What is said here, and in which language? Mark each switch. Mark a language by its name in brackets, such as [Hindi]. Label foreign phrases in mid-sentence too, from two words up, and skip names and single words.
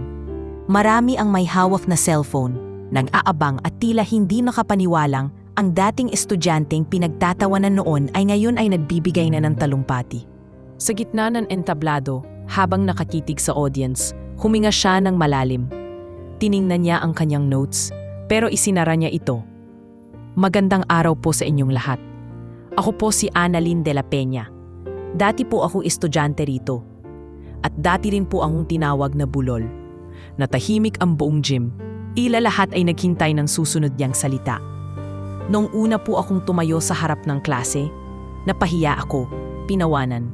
[Filipino] Marami ang may hawak na cellphone, nag-aabang at tila hindi makapaniwalang ang dating estudyanteng pinagtatawanan noon ay ngayon ay nagbibigay na ng talumpati. Sa gitna ng entablado, habang nakatitig sa audience, huminga siya ng malalim. Tiningnan niya ang kanyang notes, pero isinara niya ito. Magandang araw po sa inyong lahat. Ako po si Annalyn de la Peña. Dati po ako estudyante rito. At dati rin po akong tinawag na bulol. Natahimik ang buong gym. Ila lahat ay naghintay ng susunod niyang salita. Noong una po akong tumayo sa harap ng klase, napahiya ako, pinawanan.